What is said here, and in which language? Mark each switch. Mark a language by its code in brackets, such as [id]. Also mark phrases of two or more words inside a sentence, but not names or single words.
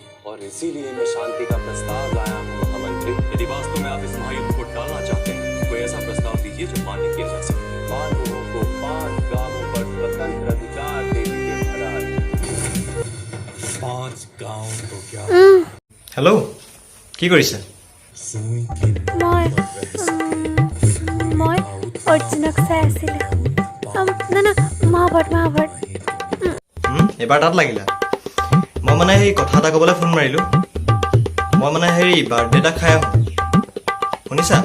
[hi] और इसीलिए मैं शांति का प्रस्ताव लाया हूँ महामंत्री। यदि वास्तव में आप इस महायुद्ध को टालना चाहते हैं, कोई ऐसा प्रस्ताव दीजिए जो मान्य किया जा सके। पांडवों को 5 गांवों पर स्वतंत्र अधिकार दे दीजिए महाराज। 5 गांव तो क्या। हेलो, [as] কি কৰিছে? মই অৰ্জুনক চাই আছিলোঁ। না মহাভাৰত এবাৰ তাত লাগিলা। মই মানে সেই কথা এটা ক'বলৈ ফোন মাৰিলোঁ। মই মানে হেৰি বাৰ্থডে এটা খাই আহোঁ, শুনিছা?